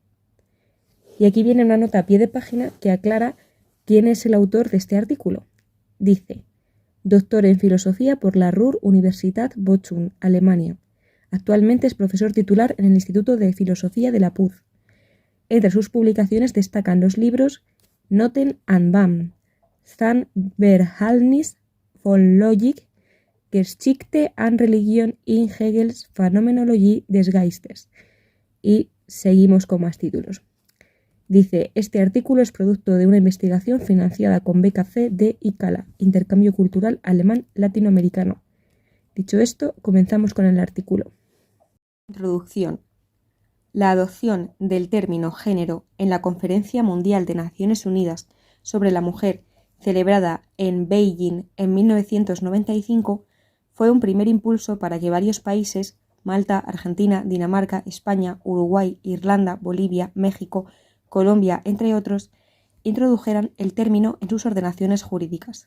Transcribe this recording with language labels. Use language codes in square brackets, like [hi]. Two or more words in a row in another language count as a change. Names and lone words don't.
[es] Y aquí viene una nota a pie de página que aclara quién es el autor de este artículo. Dice: doctor en filosofía por la Ruhr-Universität Bochum, Alemania. Actualmente es profesor titular en el Instituto de Filosofía de la PUD. Entre sus publicaciones destacan los libros Noten an Bam, Sein Verhältnis von Logik, Geschichte an Religion in Hegels Phänomenologie des Geistes. Y seguimos con más títulos. Dice: este artículo es producto de una investigación financiada con beca C de ICALA, Intercambio Cultural Alemán-Latinoamericano. Dicho esto, comenzamos con el artículo. Introducción. La adopción del término género en la Conferencia Mundial de Naciones Unidas sobre la Mujer, celebrada en Beijing en 1995, fue un primer impulso para que varios países, Malta, Argentina, Dinamarca, España, Uruguay, Irlanda, Bolivia, México, Colombia, entre otros, introdujeran el término en sus ordenaciones jurídicas.